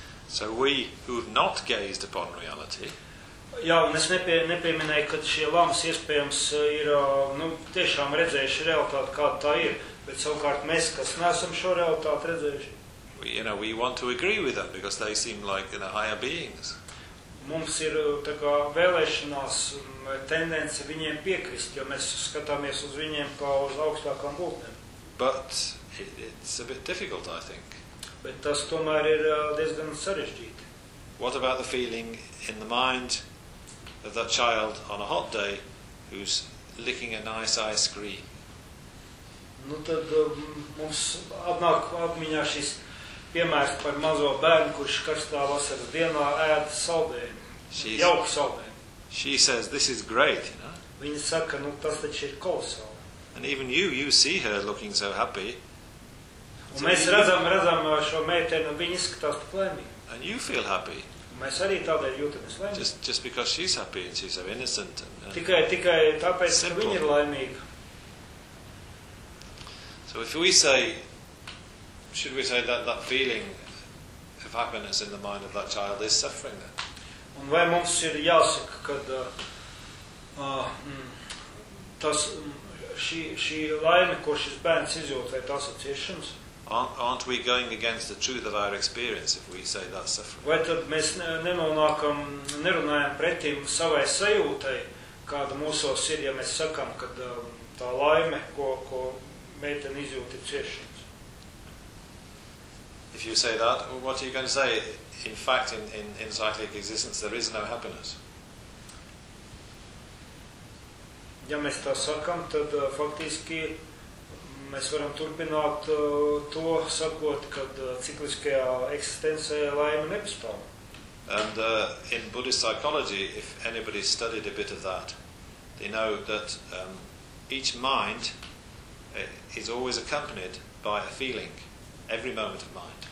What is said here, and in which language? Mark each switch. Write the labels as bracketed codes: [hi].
[en] So we who have not gazed upon reality. [lv] Jā, un es nepieminēju, ka šie lamas iespējams ir nu, tiešām redzējuši realitāti, kāda tā ir, bet savukārt mēs, kas neesam šo realitāti redzējuši. [en] We, you know, we want to agree with them, because they seem like, you know, higher beings. [lv] Mums ir tā kā vēlēšanās tendence viņiem piekrist, jo mēs skatāmies uz viņiem kā uz augstākām būtnēm. [en] But it's a bit difficult, I think. [lv] Bet tas tomēr ir diezgan sarežģīti. [en] What about the feeling in the mind of that child on a hot day who's licking a nice ice cream? [lv] Nu tad mums atnāk atmiņā šis piemērs par mazo bērnu, kurš karstā vasaras dienā ēd saldējumu, jauku saldējumu. [en] She says, this is great, you know? [lv] Viņa saka, nu tas taču ir kolosāli. [en] And even you see her looking so happy. [lv] Un mēs redzam šo meiteni, un viņa izskatās tik laimīga. [en] And you feel happy. [lv] Mēs arī tādēļ jūtamies laimīgi. [en] Just because she's happy and she's so innocent. [lv] Tikai tāpēc, ka viņa ir laimīga. [en] So if we say, should we say that that feeling of happiness in the mind of that child is suffering then? [lv] Un vai mums ir jāsaka, kad tas šī laime, ko šis bērns izjūt, vai tās ir ciešanas? [en] Aren't we going against the truth of our experience if we say that suffering? [lv] Vai tad mēs nenonākam, nerunājam pretim savai sajūtai, kāda mūsos ir, ja mēs sakam, ka tā laime, ko meitene izjūt, ir ciešanas? [en] If you say that, what are you going to say? In fact, in cyclic existence, there is no happiness. [lv] Ja mēs tā sakam, tad faktiski mēs varam turpināt to sakot, kad cikliskajā eksistencē laime nepastāv. [en] And in Buddhist psychology, if anybody studied a bit of that, they know that each mind is always accompanied by a feeling, every moment of mind.